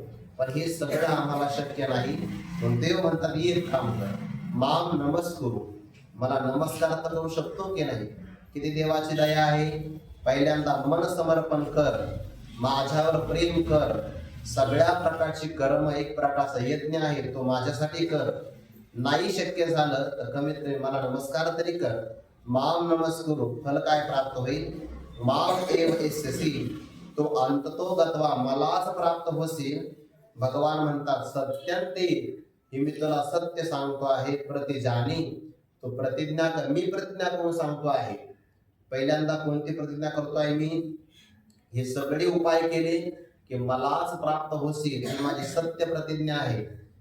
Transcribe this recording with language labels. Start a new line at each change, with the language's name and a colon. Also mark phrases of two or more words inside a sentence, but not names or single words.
Marathi: पण हे सगळं आम्हाला शक्य नाही. पण देव म्हणतात, एक काम कर,
Sanskrit: माम नमस्कुरु,
Marathi: मला नमस्कार तर करू शकतो की नाही. किती देवाची दया आहे. पहिल्यांदा मन समर्पण कर, माझ्यावर प्रेम कर. सगळ्या प्रकारची कर्म एक प्रकारचा यज्ञ आहे, तो माझ्यासाठी कर. नाही शक्य झालं तर कमीत कमी मला नमस्कार तरी कर.
Sanskrit: माम नमस्कुरु,
Marathi: फल काय प्राप्त होईल,
Sanskrit: माम एव एस्यसि, तो अंततो गत्वा,
Marathi: मलाच प्राप्त होशील. भगवान म्हणतात, सत्यंते, हे मी तुला सत्य सांगतो आहे, प्रतिजानी, तो प्रतिज्ञा कर. मी प्रतिज्ञा करून सांगतो आहे. पहिल्यांदा कोणती प्रतिज्ञा करतोय मी, हे सगळे उपाय केले की मलाच प्राप्त होशील, ही माझी सत्य प्रतिज्ञा आहे.